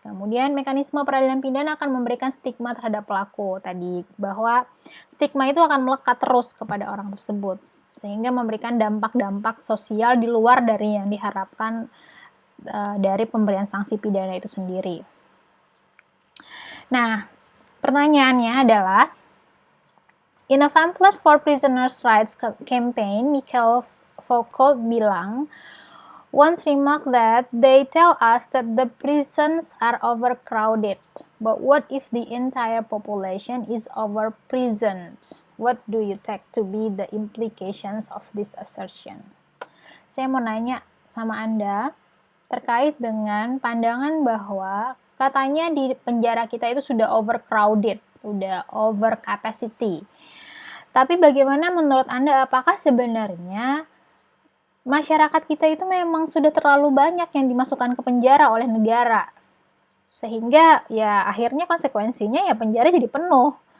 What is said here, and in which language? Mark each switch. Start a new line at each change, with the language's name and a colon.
Indonesian: Kemudian mekanisme peradilan pidana akan memberikan stigma terhadap pelaku tadi, bahwa stigma itu akan melekat terus kepada orang tersebut, sehingga memberikan dampak-dampak sosial di luar dari yang diharapkan dari pemberian sanksi pidana itu sendiri. Nah, pertanyaannya adalah,
English: in a pamphlet for prisoners' rights campaign, Mikhail Foucault bilang, once remarked that they tell us that the prisons are overcrowded, but what if the entire population is overprisoned? What do you take to be the implications of this assertion?
Indonesian: Saya mau nanya sama Anda terkait dengan pandangan bahwa katanya di penjara kita itu sudah overcrowded, sudah over capacity. Tapi bagaimana menurut Anda, apakah sebenarnya masyarakat kita itu memang sudah terlalu banyak yang dimasukkan ke penjara oleh negara, sehingga ya akhirnya konsekuensinya ya penjara jadi penuh.